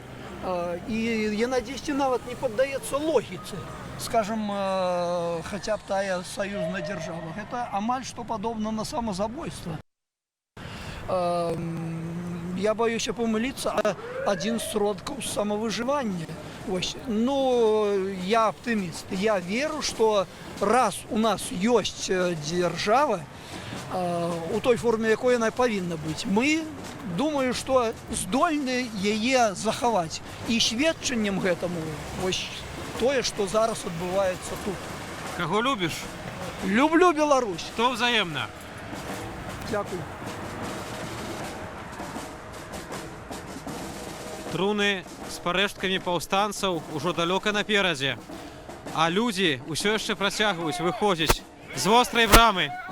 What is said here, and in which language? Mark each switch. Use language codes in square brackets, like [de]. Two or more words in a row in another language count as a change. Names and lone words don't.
[be] І яна дзесьці нават не паддаецца логіцы, скажам, хаця б тая саюзная дзяржава. Гэта амаль што падобна на самазабойства. Я баюся памыліцца, адзін з сродкаў самавыжывання. Ну, [ru] я оптимист. Я веру, что раз у нас есть держава, у той форме, якой она повинна быть, мы, думаю, что [be] здольны яе захаваць. І сведчаннем гэтаму вось тое, што зараз адбываецца тут. Каго любіш? Люблю Беларусь. [uk] То взаемна. Дякую. [be] Труны з парэшткамі паўстанцаў ужо далёка наперадзе, а людзі ўсё яшчэ працягваюць выходзіць з вострай брамы.